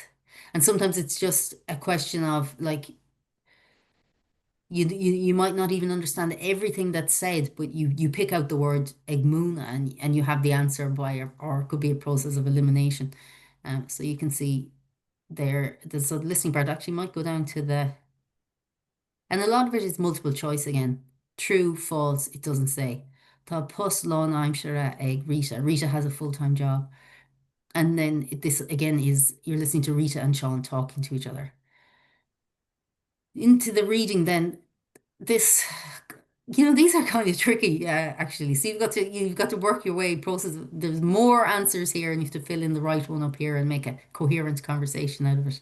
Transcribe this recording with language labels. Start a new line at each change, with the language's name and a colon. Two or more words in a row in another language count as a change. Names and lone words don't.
English: And sometimes it's just a question of like you might not even understand everything that's said, but you pick out the word egmuna and you have the answer or it could be a process of elimination. So you can see there, the listening part actually might go down to and a lot of it is multiple choice again. True, false, it doesn't say.
Irish: Tá pus lán aimsere ag Rita.
English: Rita has a full-time job. And then this again is you're listening to Rita and Sean talking to each other. Into the reading then, this, these are kind of tricky, actually. So you've got to work your way, process. There's more answers here, and you have to fill in the right one up here and make a coherent conversation out of it.